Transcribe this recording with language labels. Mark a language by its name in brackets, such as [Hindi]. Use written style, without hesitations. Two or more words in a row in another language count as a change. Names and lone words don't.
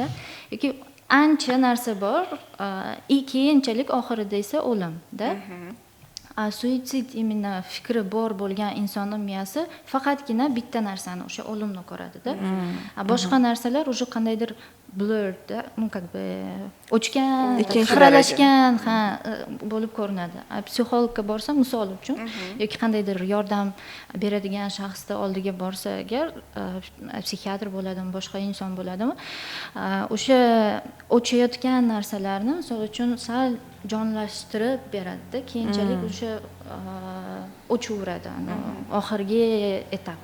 [Uzbek] Yoki ancha narsa bor, keyinchalik oxirida esa o'lim-da. Suitsid imенно fikri bor bo'lgan insonning miyasi faqatgina bitta narsani, o'sha o'limni ko'radi-da. Boshqa narsalar уже qandaydir blurred, [Russian] ну как бы [Uzbek] o'chgan, xiralashgan bo'lib ko'rinadi. Psixologga borsa, misol uchun, yoki qandaydir yordam beradigan shaxsni oldiga borsa agar, psixiatr bo'ladimi, boshqa inson bo'ladimi, o'sha o'chayotgan narsalarni misol uchun sal jonlashtirib beradi-da, keyinchalik o'sha o'chaveradi, oxirgi etap.